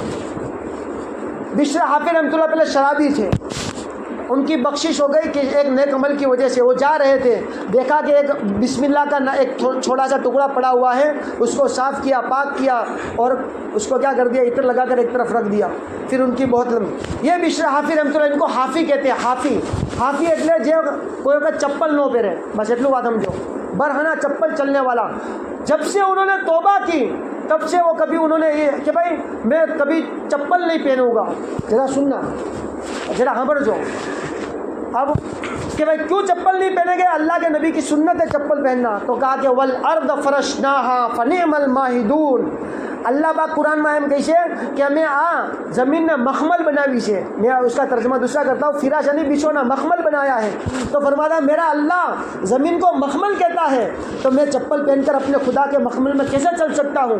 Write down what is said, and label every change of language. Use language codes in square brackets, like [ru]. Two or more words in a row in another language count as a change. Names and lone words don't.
[ur] بشر حافی رحمۃ اللہ پہلے شرابی تھے، ان کی بخشش ہو گئی کہ ایک نیک عمل کی وجہ سے وہ جا رہے تھے، دیکھا کہ ایک بسم اللہ کا ایک چھوٹا سا ٹکڑا پڑا ہوا ہے، اس کو صاف کیا، پاک کیا، اور اس کو کیا کر دیا، عطر لگا کر ایک طرف رکھ دیا۔ پھر ان کی بہت لمبی، یہ بشر حافی رحمۃ اللہ، ان کو حافی کہتے ہیں۔ [gu] حافی એટલે જે કોઈ વખત ચપ્પલ ન પહેરે، બસ એટલું વાત સમજો، [ur] برہنہ چپل چلنے والا۔ جب سے انہوں نے توبہ کی تب سے وہ کبھی انہوں نے یہ کہ بھائی میں کبھی چپل نہیں پہنوں گا، ذرا سننا، ذرا ہمڑ جو اب کہ بھائی کیوں چپل نہیں پہنے گے؟ اللہ کے نبی کی سنت ہے چپل پہننا، تو کہا کہ [ar] والارض فرشناها فنعم الماہدون، [ur] اللہ پاک قرآن میں ہم کہیے کہ ہمیں زمین نے مخمل بناوی سے، میں اس کا ترجمہ دوسرا کرتا ہوں، فراش نہیں بچھونا، مخمل بنایا ہے، تو فرمایا میرا اللہ زمین کو مخمل کہتا ہے، تو میں چپل پہن کر اپنے خدا کے مخمل میں کیسے چل سکتا ہوں؟